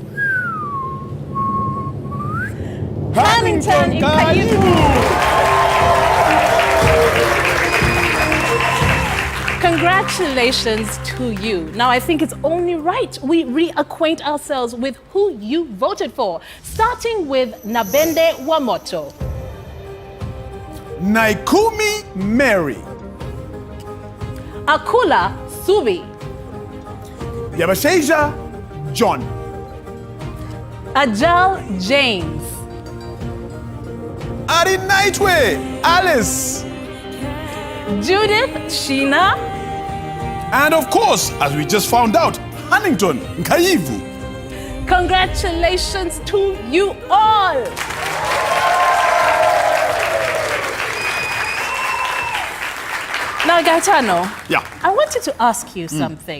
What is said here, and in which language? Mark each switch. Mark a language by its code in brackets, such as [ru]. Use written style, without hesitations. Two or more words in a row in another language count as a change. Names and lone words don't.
[en] Huntington Kaivu. Congratulations to you. Now, I think it's only right we reacquaint ourselves with who you voted for, starting with Nabende Wamoto, Naikumi Mary, Akula Subi, Yabashaija John, Ajal James, Ari Naitwe Alice, Judith Sheena, and of course, as we just found out, Huntington Kaivu. Congratulations to you all. Now, Gaetano, I wanted to ask you something.